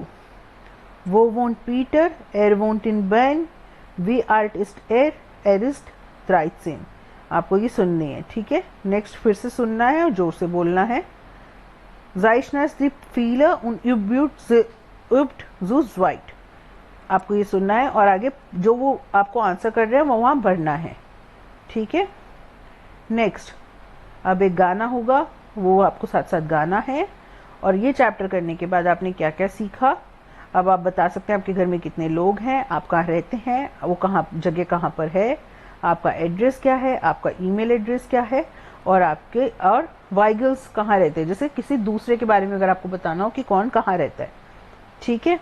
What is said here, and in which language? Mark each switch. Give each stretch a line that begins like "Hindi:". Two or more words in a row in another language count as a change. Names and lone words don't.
German: Wo wohnt Peter? Er wohnt in Bern. Wie alt ist er? Er ist 13।
Hindi: आपको ये सुननी है, ठीक है। नेक्स्ट फिर से सुनना है और जोर से बोलना है।
German: Zeichner die viele und übt zu zweit।
Hindi: आपको ये सुनना है और आगे जो वो आपको आंसर कर रहे हैं वो वहाँ भरना है, ठीक है। नेक्स्ट अब एक गाना होगा, वो आपको साथ साथ गाना है। और ये चैप्टर करने के बाद आपने क्या क्या सीखा, अब आप बता सकते हैं आपके घर में कितने लोग हैं, आप कहाँ रहते हैं, वो जगह कहाँ पर है, आपका एड्रेस क्या है, आपका
English: email address
Hindi: क्या है, और आपके और वाइगल्स कहाँ रहते हैं, जैसे किसी दूसरे के बारे में अगर आपको बताना हो कि कौन कहाँ रहता है, ठीक है।